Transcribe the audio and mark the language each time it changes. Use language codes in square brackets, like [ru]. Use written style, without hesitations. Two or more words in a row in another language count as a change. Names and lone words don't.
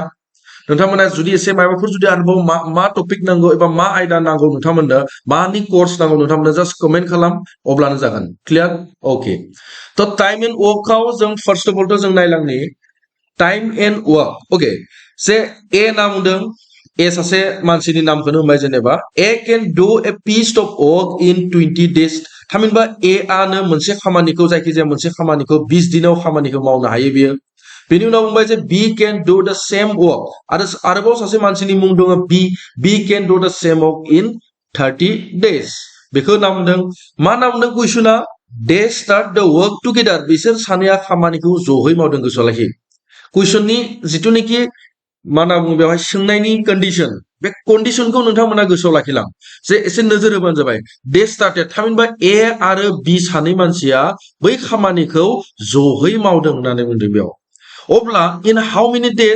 [brx] नोंथांमोना जुदि एसे माबाफोर जुदि आरोबाव मा टपिक नांगौ एबा मा आयदा नांगौ नोंथांमोननो मानि कोर्स नांगौ नोंथांमोननो [en] just comment [brx] खालाम अब्लानो जागोन [en] clear okay to time and workआव [brx] जों फार्स्ट अफ अल जों नायलांनि [en] time and work okay [brx] जे ए नाम बुंदों ए सासे मानसिनि नामखौनो होनबाय जेनेबा [en] A can do a piece of work in 20 days [brx] थामहिनबा ए आनो मोनसे खामानिखौ जायखिजाया मोनसे खामानिखौ 20 दिनाव खामानिखौ मावनो हायो बियो बेनि उनाव बुंबाय जे [en] B can do the same work [brx] आरोबाव सासे मानसिनि मुं दङ [en] B can do the same work in 30 days [brx] बेखौ नाम बुंदों मा नाम बुंदों कुइसना [en] they start the work together [brx] बिसोर सानैया खामानिखौ जयै मावदों गोसोआव लाखि कुइसननि जिथुनिखि मा होनना बुङो बेवहाय सोंनायनि कन्डिशन बे कन्डिशनखौ नोंथांमोना गोसोआव लाखिलां जे एसे नोजोर होबानो जाबाय [en] they started [brx] थामहिनबा ए आरो बी सानै मानसिया बै खामानिखौ जयै मावदों होननानै बुंदों बेयाव अब्ला [en] in how many days